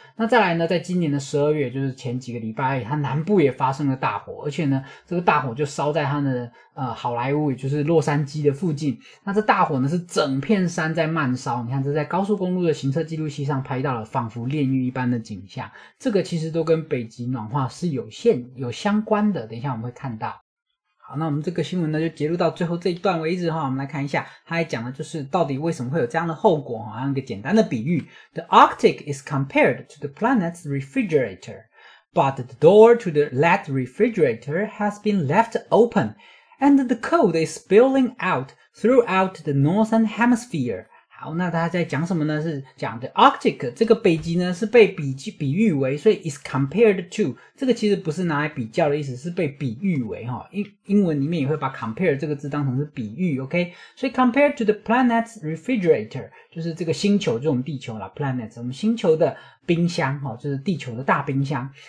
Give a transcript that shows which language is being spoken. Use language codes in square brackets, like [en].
[zh] 那再来呢，在今年的12月，就是前几个礼拜，它南部也发生了大火，而且呢，这个大火就烧在它的好莱坞，也就是洛杉矶的附近。那这大火呢是整片山在漫烧，你看这在高速公路的行车记录器上拍到了，仿佛炼狱一般的景象。这个其实都跟北极暖化是有相关的，等一下我们会看到。好，那我们这个新闻呢就截录到最后这一段为止哈，我们来看一下，它还讲的就是到底为什么会有这样的后果哈，用一个简单的比喻 ： [en] The Arctic is compared to the planet's refrigerator, but the door to the lead refrigerator has been left open, and the cold is spilling out throughout the northern hemisphere. [zh] 好，那他在讲什么呢？是讲的 Arctic 这个北极呢是被比喻为，所以 [en] is compared to [zh] 这个其实不是拿来比较的意思，是被比喻为哈。英文里面也会把 compare 这个字当成是比喻 ，OK？ 所以 [en] compared to the planet's refrigerator [zh] 就是这个星球，就是我们地球啦 ，planet 我们星球的冰箱哈，就是地球的大冰箱。